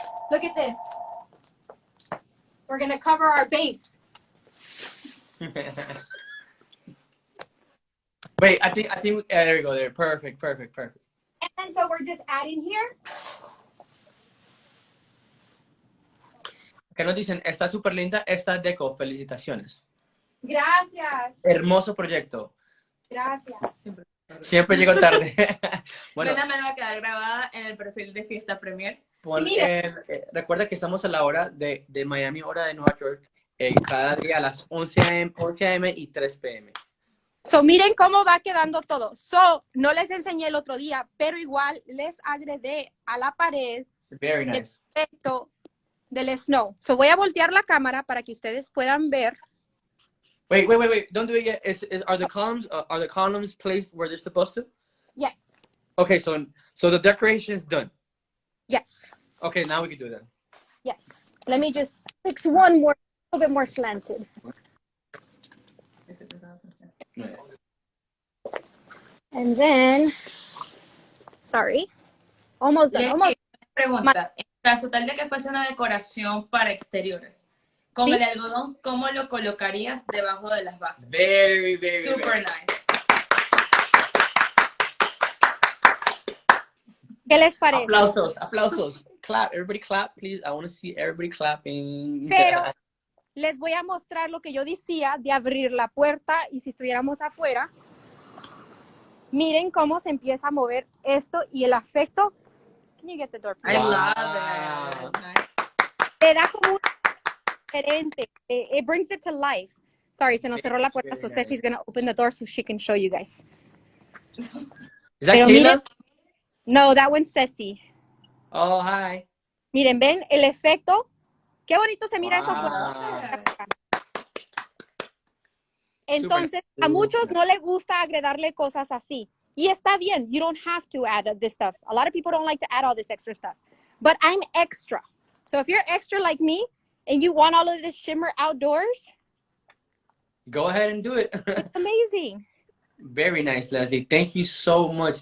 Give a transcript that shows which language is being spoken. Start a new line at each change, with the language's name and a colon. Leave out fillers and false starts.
English: Look at this. We're going to cover our base. Wait, I think there we go. There, perfect. And so we're just adding here.
Spanish: ¿Qué nos dicen? Está súper linda esta deco. Felicitaciones. Gracias. Hermoso proyecto. Gracias. Siempre llego tarde. Bueno, Bueno, me va a quedar grabada en el perfil de Fiesta Premier. Recuerda que estamos a la hora de Miami, hora de Nueva York, cada día a las 11 a.m. y 3 p.m. So, miren cómo va quedando todo. So, no les enseñé el otro día, pero igual les agregué a la pared
English: Very nice.
Spanish: el efecto del snow. So, voy a voltear la cámara para que ustedes puedan ver.
English: Wait. Don't do it yet. Are the columns placed where they're supposed to? Yes. Okay, so the decoration is done. Yes. Okay, now we can do that. Yes. Let me just fix one more, a little bit more slanted. And then, sorry, almost done. Almost.
Spanish: Pregunta, en caso tal de que fuese una decoración para exteriores, con ¿Sí? el algodón, ¿cómo lo colocarías debajo de las bases?
English: Very Super nice.
Spanish: ¿Qué les parece? Aplausos.
English: Clap, everybody clap, please. I want to see everybody clapping.
Spanish: Pero les voy a mostrar lo que yo decía de abrir la puerta y si estuviéramos afuera, miren cómo se empieza a mover esto y el efecto.
English: Can you get the door, I please? love it. Nice.
Spanish: Te da como un diferente.
English: It brings it to life. Sorry,
Spanish: se nos cerró la puerta,
English: so Ceci's going to open the door so she can show you guys. Is that
Spanish: Pero miren, no,
English: that one's Ceci. Oh, hi.
Spanish: Miren, ven el efecto. Qué bonito se mira eso.
English: Wow.
Spanish: Entonces, a muchos no les gusta agregarle cosas así. Y está bien.
English: You don't have to add this stuff. A lot of people don't like to add all this extra stuff. But I'm extra. So if you're extra like me and you want all of this shimmer outdoors, Go ahead and do it. it's amazing. Very nice, Leslie. Thank you so much.